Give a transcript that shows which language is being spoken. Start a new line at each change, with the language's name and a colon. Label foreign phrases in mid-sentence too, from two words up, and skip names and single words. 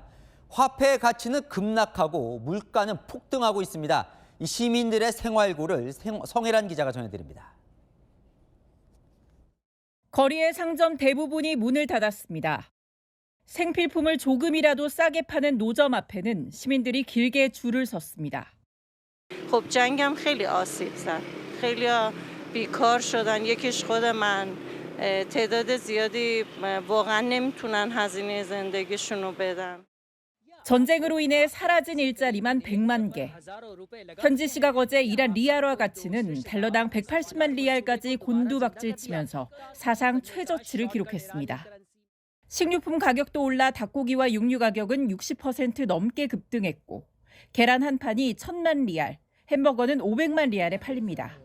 Korean: 화폐 가치는 급락하고 물가는 폭등하고 있습니다. 이 시민들의 생활고를 성혜란 기자가 전해드립니다. 거리의 상점 대부분이 문을 닫았습니다. 생필품을 조금이라도 싸게 파는 노점 앞에는 시민들이 길게 줄을 섰습니다.
Persian: خب جنگم خیلی آسیب زد. خیلی‌ها بیکار شدن. یکیش خود من تعداد زیادی واقعا نمیتونن هزینه زندگیشون رو بدن.
Korean: 전쟁으로 인해 사라진 일자리만 100만 개. 현지 시각 어제 이란 리알화 가치는 달러당 180만 리알까지 곤두박질치면서 사상 최저치를 기록했습니다. 식료품 가격도 올라 닭고기와 육류 가격은 60% 넘게 급등했고 계란 한 판이 1,000만 리알, 햄버거는 500만 리알에 팔립니다.